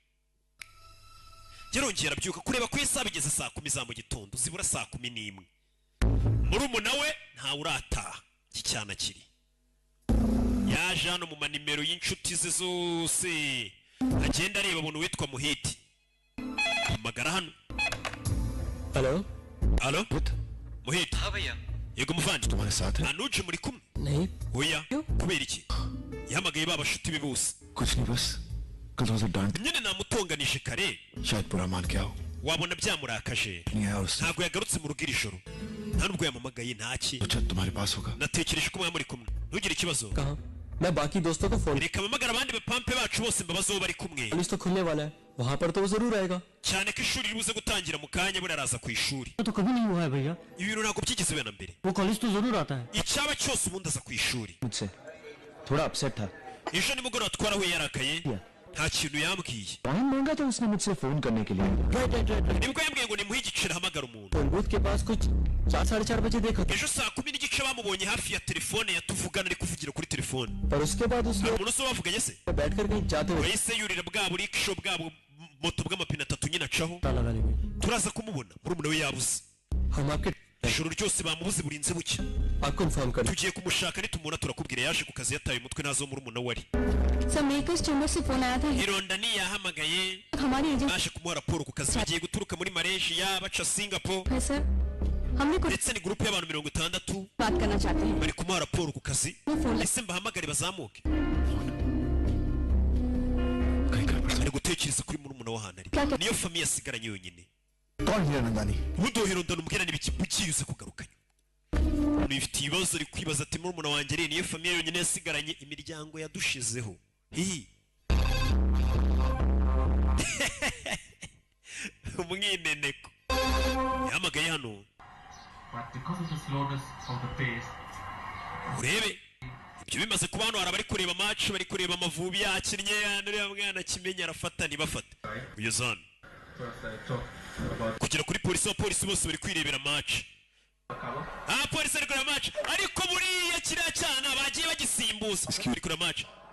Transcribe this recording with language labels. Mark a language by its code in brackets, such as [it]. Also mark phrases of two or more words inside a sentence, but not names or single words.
[rw] yarongera arabyuka kureba ku isaha bigeze saa 10 za mu gitondo zibura saa 11 murumuna we ntawe urataha kicyana kiri yaje hano mu manimero y'inshuti ze zose agenda areba umuntu witwa Muhiti amagara hano [hi] हेलो [rw] alo Muhiti [hi] हाँ भैया [rw] yego muvandi [hi] तुम्हारे साथ है [rw] anuje muri kumwe [hi] नहीं [rw] oya kubera iki yahamagaye babashuti be bose [hi] कुछ नहीं बस कल तुमसे डांट [rw] nyine namutonganije kare [hi] शायद बुरा मान के आओ [rw] wabona byamurakaje [hi] नहीं आया उससे [rw] ntabwo yagarutse mu rugo iri joro nta nubwo yamamagaye ntaki [hi] सोचा तुम्हारे पास होगा [rw] natekereje ko mwari muri kumwe ntugire ikibazo [hi] कहाँ मैं बाकी दोस्तों को फोन [rw] reka mpamagara abandi bapampe bacu bose mbabazo bari kumwe [hi] कॉलेज तो खुलने वाला है वहाँ पर तो वो जरूर आएगा [rw] cyane ko ishuri ribuze gutangira mu kanya buriya araza ku ishuri [hi] तो कभी नहीं हुआ है भैया [rw] ibintu ntabwo byigeze biba na mbere [hi] वो कॉलेज तो जरूर आता है [rw] icyaba cyose ubundi aza ku ishuri [hi] मुझसे थोड़ा अपसेट था [rw] ejo nimugoroba twarahuye yarakaye nta kintu yambwiye [hi] टाइम मांगा था उसने मुझसे फोन करने के लिए [rw] nibwo yambwiye ngo nimuhe igiciro ahamagara umuntu [en] phone booth [hi] के पास कुछ 4-4:30 बजे देखा था [rw] ejo saa 10 n'igice bamubonye hafi ya telefone yatuvugana ari kuvugira kuri telefone [hi] पर उसके बाद उसने [rw] hari umuntu se bavuganye se [hi] बैठ कर कहीं जाते हुए [rw] wahise yurira bwa burikisho bwabo moto bw'amapine 3 nyine acaho [hi] ताला लगाने में [rw] turaza kumubona murumuna we yabuze [hi] हम आपके [rw] ijoro ryose bamubuze burinze buke [hi] आपको इन्फॉर्म कर [rw] tugiye kumushaka nitumubona turakubwira yaje ku kazi yataye umutwe nazo murumuna we ari [hi] सर मेरे को इस चैम्बर से फोन आया था [rw] ironda niyahamagaye [hi] हमारी एजेंट [rw] baje kumuha raporo ku kazi bagiye guturuka muri Malaysia baca Singapore [hi] है सर हमने कुछ [rw] ndetse ni groupe y'abantu 60 [hi] बात करना चाहते हैं [rw] bari kumuha raporo ku kazi [hi] वो फोन [rw] ese mbahamagare bazamuke [hi] कहीं कर पड़ [rw] ari gutera gutekereza kuri murumuna w'ahantu ari niyo famiye asigaranye yonyine [hi] कौन हीरा नंदानी [rw] ubudohero ndamubwira n'ibiki bukiyuze kugaruka umuntu ifite ibibazo ari kwibaza ati murumuna wanjye ari niyo famiye yonyine yasigaranye imiryango yadushizeho hihi umwineneko yamagaye hano urebe ibyo bimaze kuba hano hari abari kureba match bari kureba amavubi yakinnye uriya mwana kimenya arafata ntibafata ugeze hano kugera kuri polisi abapolisi bose bari kwirebera match polisi ari kureba match ariko buriya kiriya cyana bagiye bagisimbuza bari kureba match